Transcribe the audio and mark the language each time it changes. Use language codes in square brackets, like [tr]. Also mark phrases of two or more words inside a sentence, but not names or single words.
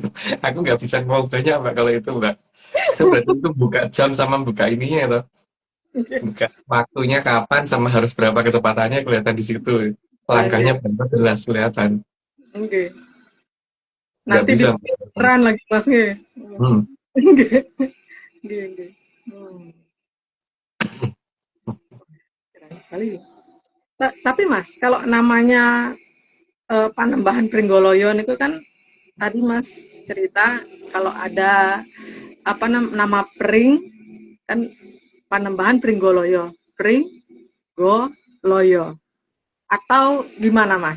[id] Aku nggak bisa ngomong banyak Mbak kalau itu Mbak. Karena berarti itu buka jam sama buka ininya itu. Buka waktunya kapan sama harus berapa kecepatannya kelihatan di situ. [jv] Nggih. [id] Langkahnya berapa jelas kelihatan. [jv] Nggih. [id] Nggak Nanti bisa. diteran lagi Mas nggih. Hmm. [jv] Nggih. Nggih, nggih. [id] Hmm. Keren sekali. Tapi Mas, kalau namanya Panembahan Pringgoloyo itu kan tadi Mas cerita kalau ada apa nama Pring kan Panembahan Pringgoloyo, Pring Go Loyo atau gimana Mas?